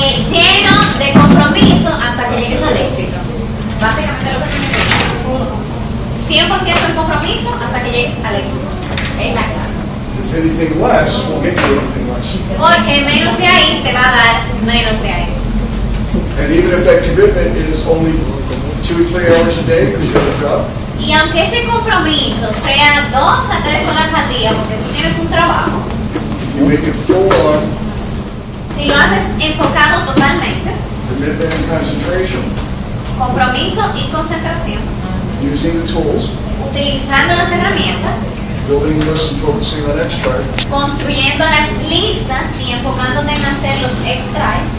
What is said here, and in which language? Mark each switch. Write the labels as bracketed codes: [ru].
[es] lleno de compromiso hasta que llegues al éxito. Básicamente lo que significa. 100% el compromiso hasta que llegues al éxito. Es la clave. [en] Because anything less will get you anything less. [es] Porque menos de ahí te va a dar menos de ahí. [en] And even if that commitment is only 2 or 3 hours a day because you have a job, [es] Y aunque ese compromiso sea 2 a 3 horas al día, porque tú tienes un trabajo, [en] you make it full on [es] si lo haces enfocado totalmente, [en] commitment and concentration, [es] compromiso y concentración, [en] using the tools, [es] utilizando las herramientas, [en] building lists and focusing on extra, [es] construyendo las listas y enfocándote en hacer los extras,